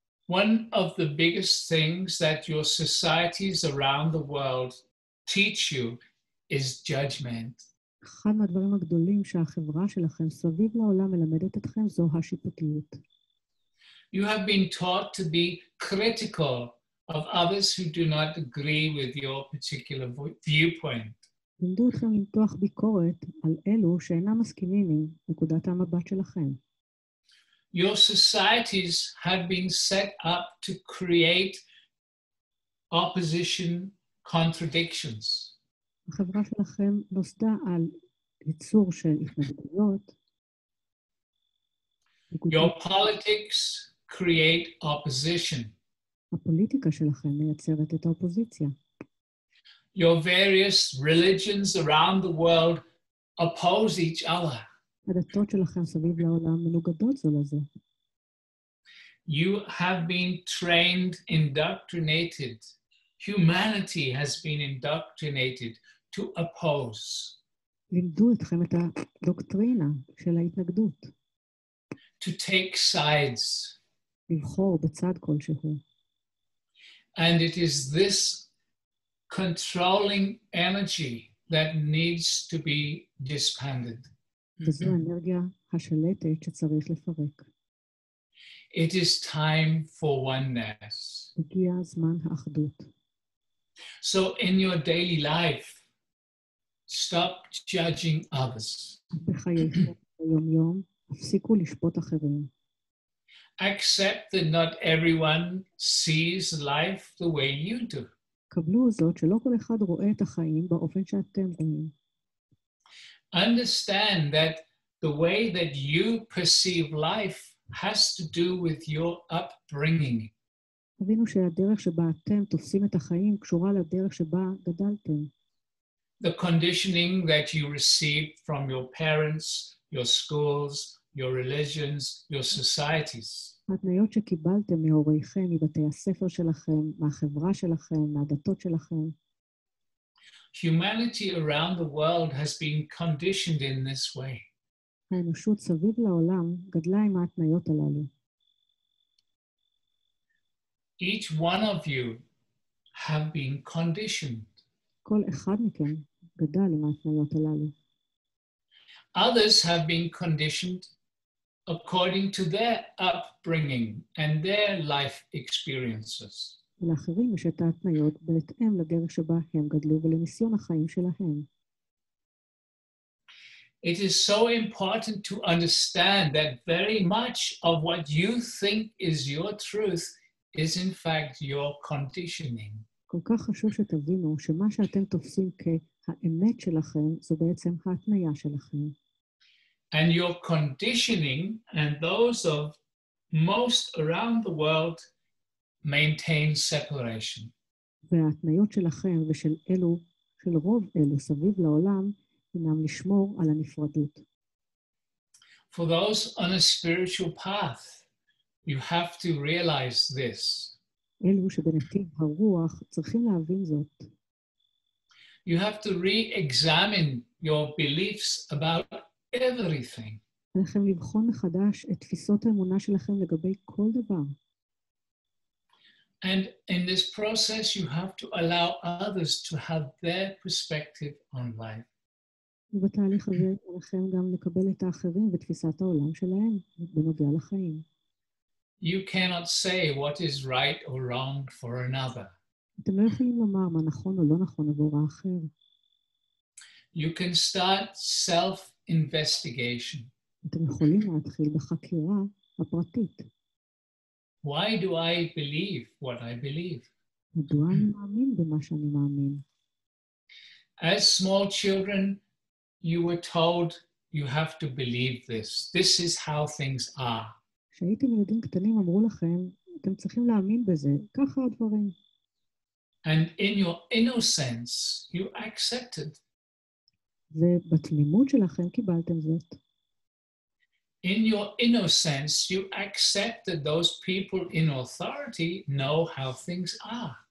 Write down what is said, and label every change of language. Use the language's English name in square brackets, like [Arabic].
[English] One of the biggest things that your societies around the world teach you is judgment. [Hebrew] אחד מהדברים הגדולים שהחברה שלכם סביב לעולם מלמדת אתכם זו השיפוטיות. [English] You have been taught to be critical of others who do not agree with your particular viewpoint. [Hebrew] לימדו אתכם למתוח ביקורת על אלו שאינם מסכימים עם נקודת המבט שלכם. [English] Your societies have been set up to create opposition contradictions. [Hebrew] החברה שלכם נוסדה על ייצור של התנגדויות. [English] Your politics create opposition. [Hebrew] הפוליטיקה שלכם מייצרת את האופוזיציה. [English] Your various religions around the world oppose each other. [Hebrew] הדתות שלכם סביב לעולם מנוגדות זו לזו. [English] You have been trained, indoctrinated. Humanity has been indoctrinated to oppose. [Hebrew] לימדו אתכם את הדוקטרינה של ההתנגדות. [English] To take sides. [Hebrew] לבחור בצד כלשהו. [English] And it is this controlling energy that needs to be disbanded. [Hebrew] וזו האנרגיה השלטת שצריך לפרק. [English] It is time for oneness. [Hebrew] הגיע זמן האחדות. [English] So in your daily life, stop judging others. [Hebrew] בחייכם ביום-יום, הפסיקו לשפוט אחרים. [English] Accept that not everyone sees life the way you do. [Hebrew] קבלו זאת שלא כל אחד רואה את החיים באופן שאתם רואים. [English] Understand that the way that you perceive life has to do with your upbringing. [Hebrew] הבינו שהדרך שבה אתם תופסים את החיים קשורה לדרך שבה גדלתם. [English] The conditioning that you received from your parents, your schools, your religions, your societies. [Hebrew] ההתניות שקיבלתם מהוריכם, מבתי הספר שלכם, מהחברה שלכם, מהדתות שלכם. [English] Humanity around the world has been conditioned in this way. [Hebrew] האנושות סביב לעולם גדלה עם ההתניות הללו. [English] Each one of you have been conditioned. [Hebrew] כל אחד מכם גדל עם ההתניות הללו. [English] Others have been conditioned according to their upbringing and their life experiences. [Hebrew] ולאחרים יש את ההתניות בהתאם לדרך שבה הם גדלו ולניסיון החיים שלהם. [English] It is so important to understand that very much of what you think is your truth is in fact your conditioning. [Hebrew] כל כך חשוב שתבינו שמה שאתם תופסים כהאמת שלכם זו בעצם ההתניה שלכם. [English] And your conditioning and those of most around the world maintain separation. [Hebrew] וההתניות שלכם ושל אלו, של רוב אלו סביב לעולם, הינם לשמור על הנפרדות. [English] For those on a spiritual path, you have to realize this. [Hebrew] אלו שבנתיב הרוח צריכים להבין זאת. [English] You have to re-examine your beliefs about everything. [Hebrew] עליכם לבחון מחדש את תפיסות האמונה שלכם לגבי כל דבר. [English] And in this process, you have to allow others to have their perspective on life. [Hebrew] ובתהליך הזה עליכם גם לקבל את האחרים ותפיסת העולם שלהם בנוגע לחיים. [English] You cannot say what is right or wrong for another. [Hebrew] אתם לא יכולים לומר מה נכון או לא נכון עבור האחר. [English] You can start self-investigation. [Hebrew] אתם יכולים להתחיל בחקירה הפרטית. [English] Why do I believe what I believe? [Hebrew] מדוע אני מאמין במה שאני מאמין? [English] As small children, you were told you have to believe this. This is how things are. [Hebrew] כשהייתם ילדים קטנים אמרו לכם, אתם צריכים להאמין בזה, ככה הדברים. [English] And in your innocence, you accepted. [Hebrew] ובתמימות שלכם קיבלתם זאת. [English] In your innocence, you accept that those people in authority know how things are.